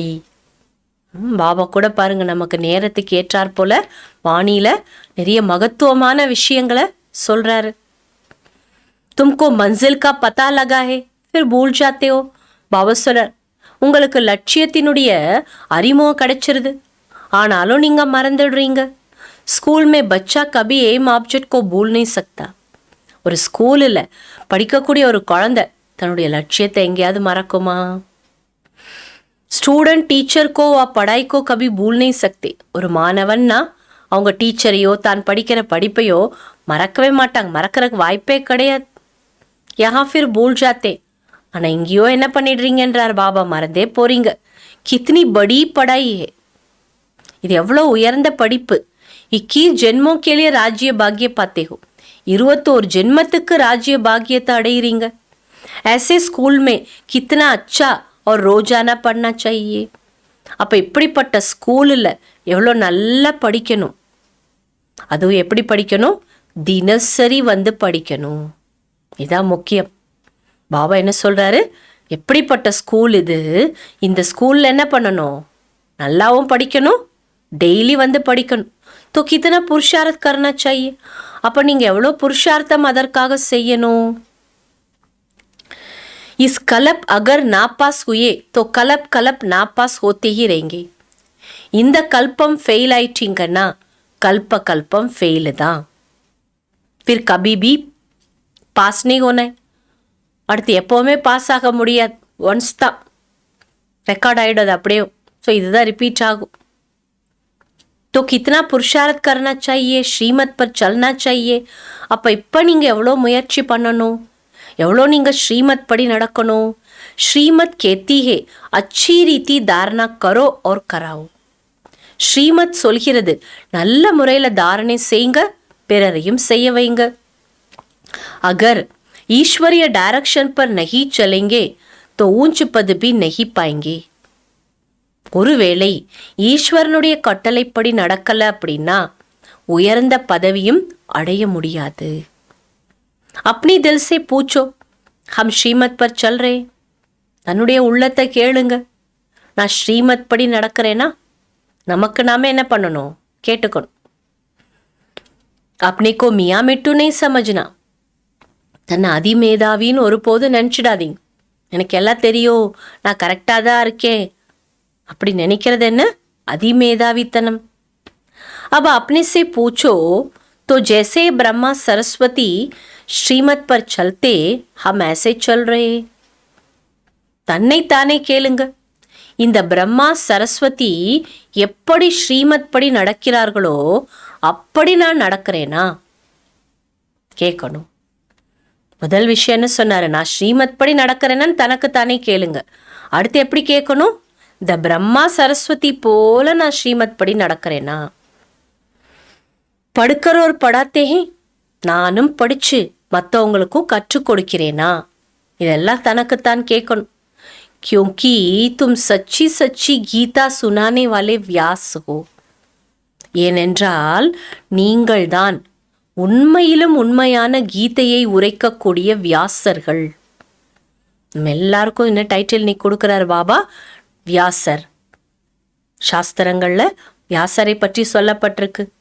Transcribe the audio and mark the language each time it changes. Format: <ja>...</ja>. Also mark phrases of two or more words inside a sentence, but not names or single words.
<ta>பாபா கூட பாருங்க, நமக்கு நேரத்துக்கு ஏற்றாற் போல வாணியில நிறைய மகத்துவமான விஷயங்களை சொல்றாரு.</ta> <hi>तुमको मंज़िल का पता लगा है फिर भूल जाते हो.</hi> <ta>பாபா சொல்றார், உங்களுக்கு லட்சியத்தினுடைய அறிமுகம் கிடைச்சிருது, ஆனாலும் நீங்க மறந்துடுறீங்க.</ta> <hi>स्कूल में बच्चा कभी</hi> <en>aim object</en> <hi>को भूल नहीं सकता.</hi> <ta>ஒரு ஸ்கூலில் படிக்கக்கூடிய ஒரு குழந்தை தன்னுடைய லட்சியத்தை எங்கேயாவது மறக்குமா?</ta> <en>student teacher</en> <hi>को वा पढ़ाई को कभी भूल नहीं सकते.</hi> <ta>ஒரு மாணவன்னா அவங்க டீச்சரையோ தான் படிக்கிற படிப்பையோ மறக்கவே மாட்டாங்க, மறக்கிறதுக்கு வாய்ப்பே கிடையாது.</ta> <hi>यहाँ फिर भूल जाते.</hi> <ta>ஆனால் இங்கேயோ என்ன பண்ணிடுறீங்கன்றார் பாபா, மறந்தே போறீங்க.</ta> <hi>कितनी बड़ी पढ़ाई है.</hi> <ta>இது எவ்வளோ உயர்ந்த படிப்பு.</ta> <hi>21 ஜென்மோं के लिए राज्य भाग्य पाते हो.</hi> <ta>21 ஜென்மத்துக்கு ராஜ்ய பாக்கியத்தை அடையிறீங்க.</ta> <hi>ऐसे स्कूल में कितना अच्छा और रोजाना पढ़ना चाहिए.</hi> <ta>அப்போ இப்படிப்பட்ட ஸ்கூலில் எவ்வளோ நல்லா படிக்கணும். அதுவும் எப்படி படிக்கணும்? தினசரி வந்து படிக்கணும். இதான் முக்கியம். பாபா என்ன சொல்கிறாரு? எப்படிப்பட்ட ஸ்கூல் இது, இந்த ஸ்கூலில் என்ன பண்ணணும்? நல்லாவும் படிக்கணும், டெய்லி வந்து படிக்கணும்.</ta> <hi>तो कितना पुरुषार्थ करना चाहिए.</hi> <ta>அப்போ நீங்கள் எவ்வளோ புருஷார்த்தம் அதற்காக செய்யணும்.</ta> <hi>इस कल्प अगर नापास हुए तो कल्प नापास होते ही रहेंगे.</hi> <ta>இந்த கல்பம் ஃபெயில் ஆயிட்டீங்கன்னா கல்பம் ஃபெயிலு தான்.</ta> <hi>फिर कभी भी பாஸ் नहीं होना है.</hi> <ta>அடுத்து எப்போவுமே பாஸ் ஆக முடியாது. ஒன்ஸ் தான் ரெக்கார்ட் ஆகிடும் அது அப்படியே. ஸோ இதுதான் ரிப்பீட் ஆகும்.</ta> <hi>तो कितना पुरुषार्थ करना चाहिए, श्रीमत पर चलना चाहिए.</hi> <ta>அப்போ இப்போ நீங்கள் எவ்வளோ முயற்சி பண்ணணும், எவ்வளோ நீங்கள் ஸ்ரீமத் படி நடக்கணும்.</ta> <hi>श्रीमत कहती है अच्छी रीति धारणा करो और कराओ.</hi> <ta>ஸ்ரீமத் சொல்கிறது நல்ல முறையில் தாரணை செய்யுங்க, பிறரையும் செய்ய வைங்க.</ta> <hi>अगर ईश्वरीय डायरेक्शन पर नहीं चलेंगे तो ऊंच पद भी नहीं पाएंगे.</hi> <ta>ஒருவேளை ஈஸ்வரனுடைய கட்டளைப்படி நடக்கல அப்படின்னா உயர்ந்த பதவியும் அடைய முடியாது.</ta> <hi>अपनी दिल से पूछो हम श्रीमत पर चल रहे.</hi> <ta>தன்னுடைய உள்ளத்தை கேளுங்க, நான் ஸ்ரீமத் படி நடக்கிறேன்னா நமக்கு நாம என்ன பண்ணணும்? கேட்டுக்கணும்.</ta> <hi>अपने को मियाँ मिट्टू नहीं समझना.</hi> <ta>தன்னை அதிமேதாவின்னு ஒருபோது நினச்சிடாதீங்க. எனக்கு எல்லாம் தெரியும், நான் கரெக்டாக தான் இருக்கேன் அப்படி நினைக்கிறது என்ன? அதிமேதாவித்தனம்.</ta> <hi>अब अपने से पूछो तो जैसे ब्रह्मा सरस्वती श्रीमत पर चलते हम ऐसे चल रहे.</hi> <ta>தன்னைத்தானே கேளுங்க. இந்த பிரம்மா சரஸ்வதி எப்படி ஸ்ரீமத் படி நடக்கிறார்களோ அப்படி நான் நடக்கிறேனா கேட்கணும். முதல் விஷயம் என்ன சொன்னாரு? நான் ஸ்ரீமத் படி நடக்கிறேன்னு தனக்கு தானே கேளுங்க. அடுத்து எப்படி கேட்கணும்? இந்த பிரம்மா சரஸ்வதி போல நான் ஸ்ரீமத் படி நடக்கிறேனா? படுக்கிறோர் படாத்தே நானும் படிச்சு மற்றவங்களுக்கும் கற்றுக் கொடுக்கிறேனா? இதெல்லாம் தனக்குத்தான் கேட்கணும்.</ta> <hi>क्योंकि तुम सच्ची सच्ची गीता सुनाने वाले व्यास हो.</hi> <ta>ஏனென்றால் நீங்கள்தான் உண்மையிலும் உண்மையான கீதையை உரைக்கக்கூடிய வியாசர்கள். நம்ம எல்லாருக்கும் என்ன டைட்டில் நீ கொடுக்கிறார் பாபா? வியாசர். சாஸ்திரங்கள்ல வியாசரை பற்றி சொல்லப்பட்டிருக்கு.</ta>